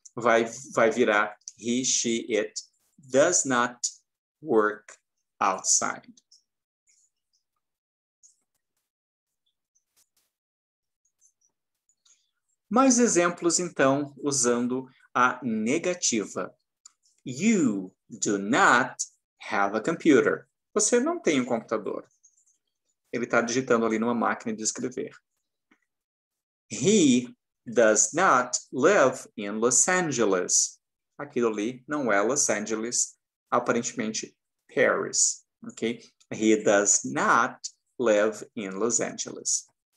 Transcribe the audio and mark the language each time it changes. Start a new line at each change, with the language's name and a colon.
Portuguese: Vai virar
English: he, she, it does not work outside.
Portuguese: Mais exemplos, então, usando a negativa.
English: You do not have a computer.
Portuguese: Você não tem um computador. Ele está digitando ali numa máquina de escrever.
English: He does not live in Los Angeles.
Portuguese: Aquilo ali não é Los Angeles, aparentemente Paris.
English: Okay? He does not live in Los Angeles.